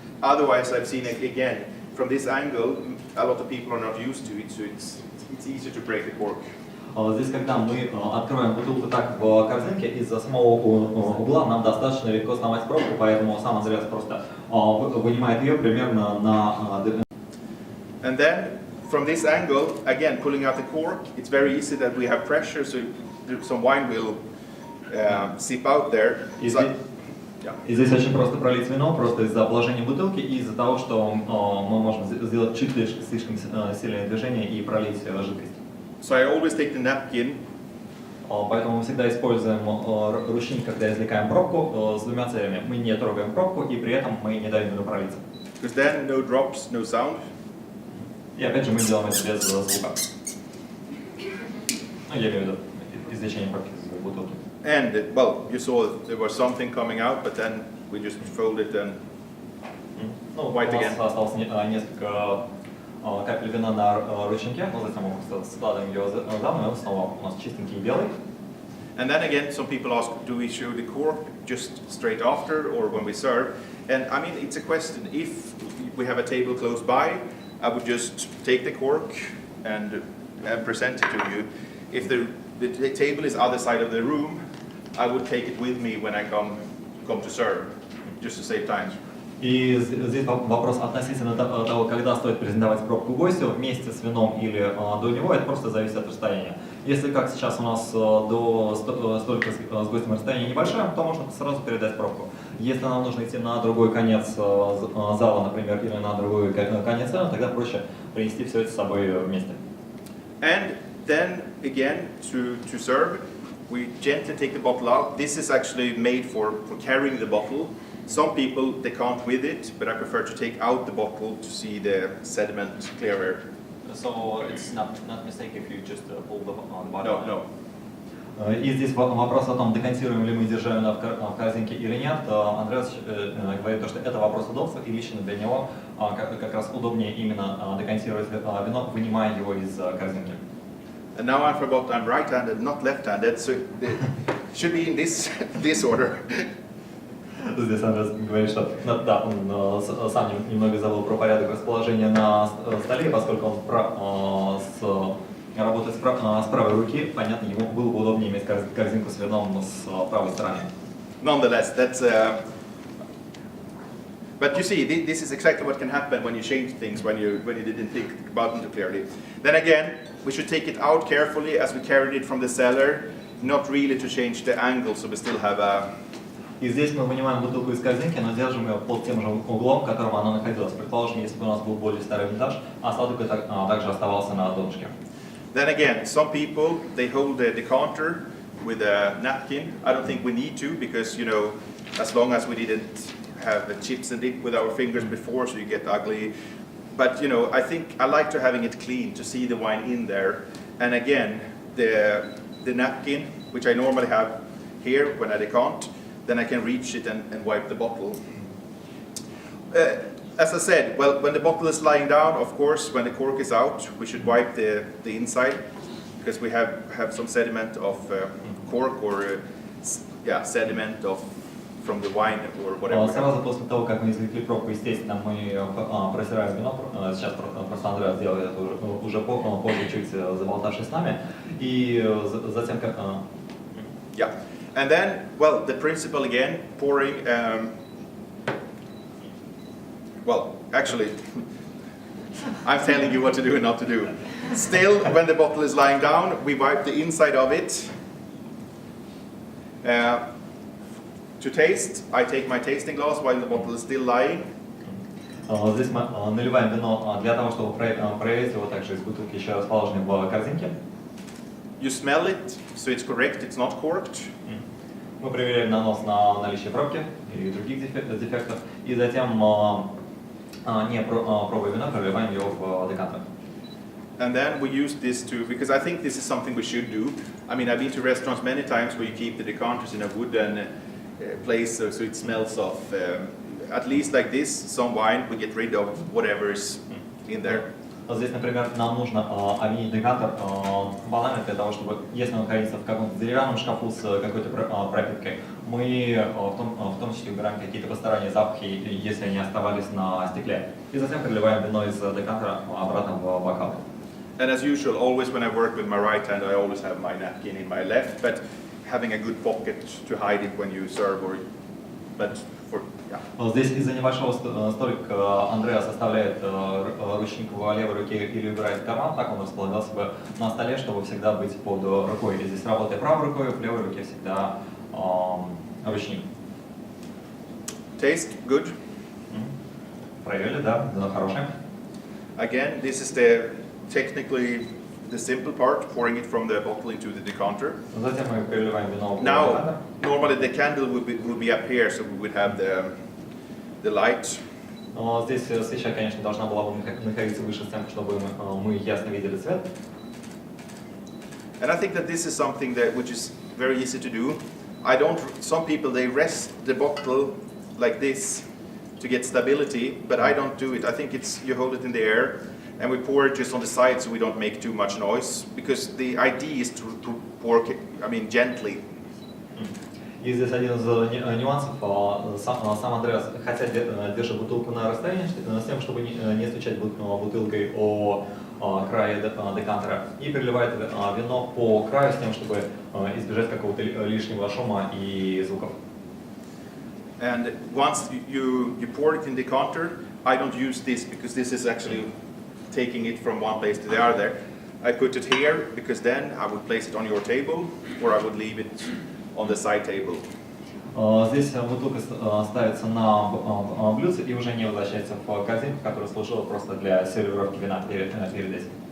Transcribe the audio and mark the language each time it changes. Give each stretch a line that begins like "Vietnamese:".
English: Otherwise, I've seen it again, from this angle, a lot of people are not used to it, so it's easier to break the cork.
Russian: Здесь, когда мы открываем бутылку так в корзинке, из-за самого угла нам достаточно легко сломать пробку, поэтому сам Андреас просто вынимает ее примерно на...
English: And then, from this angle, again, pulling out the cork, it's very easy that we have pressure, so some wine will seep out there.
Russian: И здесь очень просто пролить вино, просто из-за положения бутылки и из-за того, что мы можем сделать чуть слишком сильное движение и пролить жидкость.
English: So I always take the napkin.
Russian: Поэтому мы всегда используем ручник, когда извлекаем пробку с двумя целями. Мы не трогаем пробку и при этом мы не даем вину пролиться.
English: Because then no drops, no sound.
Russian: И опять же мы делаем это без звука. Я имею в виду извлечение пробки из бутылки.
English: And, you saw there was something coming out, but then we just fold it and white again.
Russian: У нас осталось несколько капель вина на ручнике, но затем мы просто складываем ее заново, и он снова у нас чистенький и белый.
English: And then again, some people ask, do we show the cork just straight after or when we serve? And it's a question. If we have a table close by, I would just take the cork and present it to you. If the table is other side of the room, I would take it with me when I come to serve, just to save time.
Russian: И здесь вопрос относительно того, когда стоит презентовать пробку гостю, вместе с вином или до него, это просто зависит от расстояния. Если, как сейчас у нас до столика с гостем расстояние небольшое, то можно сразу передать пробку. Если нам нужно идти на другой конец зала, например, или на другой конец зала, тогда проще принести все это с собой вместе.
English: And then again, to serve, we gently take the bottle out. This is actually made for carrying the bottle. Some people, they can't with it, but I prefer to take out the bottle to see the sediment clearer. So it's not mistake if you just pull the bottle. No.
Russian: И здесь вопрос о том, декантируем ли мы державина в корзинке или нет. Андреас говорит, что это вопрос удобства, и лично для него как раз удобнее именно декантировать вино, вынимая его из корзинки.
English: And now I forgot I'm right-handed, not left-handed, so it should be in this this order.
Russian: Здесь Андрес говорит, что да, он сам немного забыл про порядок расположения на столе, поскольку он работает с правой руки, понятно, ему было бы удобнее иметь корзинку с вином с правой стороны.
English: Nonetheless, that's. But you see, this is exactly what can happen when you change things when you didn't think about them too clearly. Then again, we should take it out carefully as we carried it from the cellar, not really to change the angle, so we still have a.
Russian: И здесь мы вынимаем бутылку из корзинки, но держим ее под тем же углом, в котором она находилась. Предположим, если бы у нас был более старый винтаж, осадок также оставался на донышке.
English: Then again, some people, they hold the decanter with a napkin. I don't think we need to, because, you know, as long as we didn't have the chips and dip with our fingers before, so you get ugly. But, you know, I think I like to having it clean, to see the wine in there. And again, the napkin, which I normally have here when I decant, then I can reach it and wipe the bottle. As I said, well, when the bottle is lying down, of course, when the cork is out, we should wipe the inside, because we have some sediment of cork or sediment from the wine or whatever.
Russian: Сразу после того, как мы извлекли пробку, естественно, мы протираем вино. Сейчас просто Андреас делает это уже позже, чуть заболтавшись с нами. И затем как...
English: Yeah. And then, well, the principle again, pouring, well, actually, I'm telling you what to do and not to do. Still, when the bottle is lying down, we wipe the inside of it. To taste, I take my tasting glass while the bottle is still lying.
Russian: Здесь мы наливаем вино для того, чтобы проверить его также из бутылки, еще расположенной в корзинке.
English: You smell it, so it's correct, it's not corked.
Russian: Мы проверяем нанос на наличие пробки и других дефектов, и затем, не пробуя вино, проливаем его в декантер.
English: And then we use this to, because I think this is something we should do. I mean, I've been to restaurants many times where you keep the decanters in a wooden place so it smells of, at least like this, some wine, we get rid of whatever is in there.
Russian: Здесь, например, нам нужно обменить декантер банально для того, чтобы, если он хранится в каком-то деревянном шкафу с какой-то пропиткой, мы в том числе убираем какие-то посторонние запахи, если они оставались на стекле, и затем переливаем вино из декантера обратно в бокал.
English: And as usual, always when I work with my right hand, I always have my napkin in my left, but having a good pocket to hide it when you serve, or, but for, yeah.
Russian: Здесь из-за небольшого столика Андреас оставляет ручник в левой руке или убирает в карман, так он располагался бы на столе, чтобы всегда быть под рукой. И здесь работая правой рукой, в левой руке всегда ручник.
English: Taste good.
Russian: Проверили, да, вино хорошее.
English: Again, this is the technically the simple part, pouring it from the bottle into the decanter.
Russian: Затем мы переливаем вино в
English: Now,
Russian: декантер.
English: normally the candle would be up here, so we would have the light.
Russian: Но здесь свеча, конечно, должна была бы находиться выше стенки, чтобы мы ясно видели цвет.
English: And I think that this is something which is very easy to do. Some people, they rest the bottle like this to get stability, but I don't do it. I think you hold it in the air, and we pour it just on the side so we don't make too much noise, because the idea is to pour, gently.
Russian: И здесь один из нюансов. Сам Андреас, хотя держит бутылку на расстоянии, с тем, чтобы не стучать бутылкой о крае декантера, и переливает вино по краю с тем, чтобы избежать какого-то лишнего шума и звуков.
English: And once you pour it in the decanter, I don't use this because this is actually taking it from one place to the other. I put it here because then I would place it on your table, or I would leave it on the side table.
Russian: Здесь бутылка ставится на блюдце и уже не возвращается в корзинку, которая служила просто для сервировки вина перед этим.